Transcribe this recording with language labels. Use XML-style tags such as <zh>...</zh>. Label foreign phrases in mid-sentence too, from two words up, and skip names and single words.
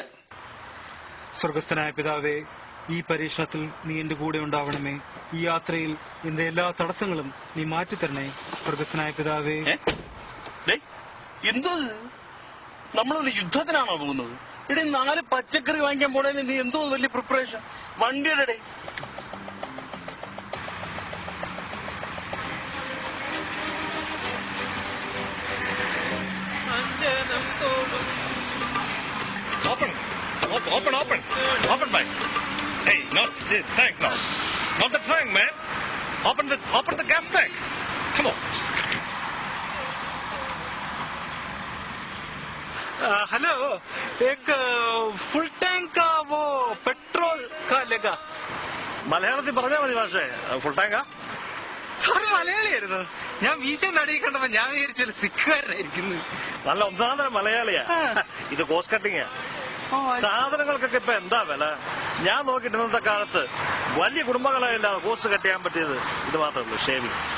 <ml>സ്വർഗസ്ഥനായ പിതാവേ, ഈ പരീക്ഷണത്തിൽ നീ എന്റെ കൂടെ ഉണ്ടാവണമേ. ഈ യാത്രയിൽ എന്റെ എല്ലാ തടസ്സങ്ങളും നീ മാറ്റിത്തരണേ. സ്വർഗസ്ഥനായ പിതാവേ. എന്തോ നമ്മളൊരു യുദ്ധത്തിനാണോ പോകുന്നത്? ഇവിടെ 4 പച്ചക്കറി വാങ്ങിക്കാൻ പോണേന് നീ എന്തോ വലിയ പ്രിപ്പറേഷൻ. വണ്ടിയുടെ</ml> <en>Open, bike. Hey, not the tank now. Not the tank, man. Open the gas tank. Come on.</en> <hi>हेलो, एक फुल टैंक का वो पेट्रोल का लेगा.</hi> <ml>മലയാളത്തിൽ പറഞ്ഞാൽ മതി മാഷേ. ഫുൾ ടാങ്കാ? സാറ് മലയാളിയായിരുന്നു. ഞാൻ വീശ നടിയെ കണ്ടപ്പോ ഞാൻ വിചാരിച്ചൊരു സിഖുകാരനായിരിക്കുന്നു. നല്ല ഒന്നാന്തരം മലയാളിയാ. ഇത് കോസ്റ്റ് കട്ടിങ്ങാ. സാധനങ്ങൾക്കൊക്കെ ഇപ്പൊ എന്താ വില? ഞാൻ നോക്കിയിട്ട് ഇന്നത്തെ കാലത്ത് വലിയ കുടുംബങ്ങളെല്ലാം കോസ്റ്റ് കട്ട് ചെയ്യാൻ പറ്റിയത് ഇത് മാത്രമേ ഉള്ളൂ, ഷേവിംഗ്.</ml>